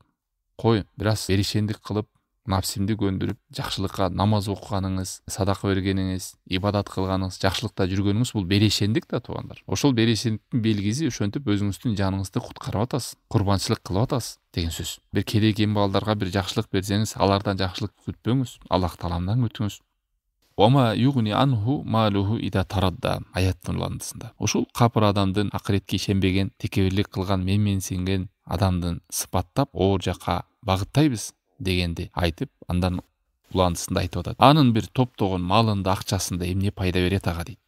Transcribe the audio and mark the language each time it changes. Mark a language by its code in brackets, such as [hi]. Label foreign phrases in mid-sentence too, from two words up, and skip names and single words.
[ky] Кой, бир аз беришендик кылып, напсимди көндүрүп, жакшылыкка намаз окуганыңыз, садака бергениңиз, ибадат кылганыңыз, жакшылыкта жүргөнүңүз бул беришендик да туугандар. Ошол беришендиктин белгиси ошентип өзүңүздүн жаныңызды куткарып атасыз, курбанчылык кылып атасыз деген сөз. Бир кедей кембагалдарга бир жакшылык берсеңиз, алардан жакшылык күтпөңүз, Аллах тааламдан күтүңүз. [ar] وما يغني عنه ماله إذا تردى [ky] аяттын уландысында. Ушул капыр адамдын, акыретке ишенбеген, текебирлик кылган, менменсинген адамдын сыпаттап оор жака багыттайбыз дегенди айтып, андан уландысында айтып атат. Анын бир топтогон малында, акчасында эмне пайда берет ага дейт.